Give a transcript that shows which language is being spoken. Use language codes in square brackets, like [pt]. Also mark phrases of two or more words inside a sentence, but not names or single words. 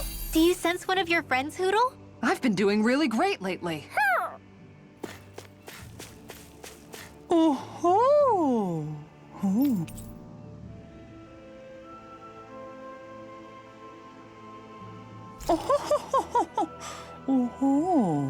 [en] Do you sense one of your friends, Hootle? I've been doing really great lately. Oh-ho! Oh. Oh-ho-ho-ho-ho! Oh-ho!